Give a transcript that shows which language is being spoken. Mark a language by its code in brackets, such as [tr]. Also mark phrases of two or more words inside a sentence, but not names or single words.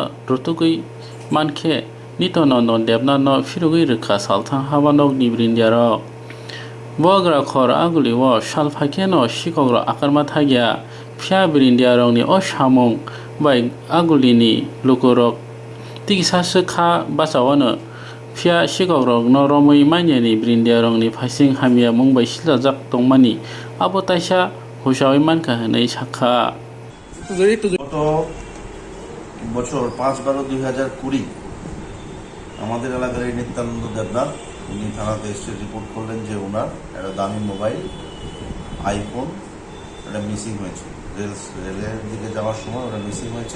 [trp] रुतुगै मानखे नित्यानन्दन देबनाथनो फिरुगै रोखा सालथां हाबानो नि ब्रिन्डियारक बुवाग रखर आगुलि व सालफाकेनो सिकग्र आकारमा थागिया फिया ब्रिन्डियारंनि अ सामुं बाय आगुलिनि लुकुरक तिगिसासो खा बासावानो फिया सिकग्रक न रमै मानियानि ब्रिन्डियारंनि फाइसिं हामिया मुंबाय सिलाजाक दंमानि आबो ताइसा हुसावै मानका होनै साखा। [bn] গত বছর 5/12/2020 আমাদের এলাকার এই নিত্যানন্দ দেবনাথ উনি থানাতে এসে রিপোর্ট করলেন যে ওনার একটা দামি মোবাইল আইফোন একটা মিসিং হয়েছে, রেলের দিকে যাওয়ার সময় ওটা মিসিং হয়েছে।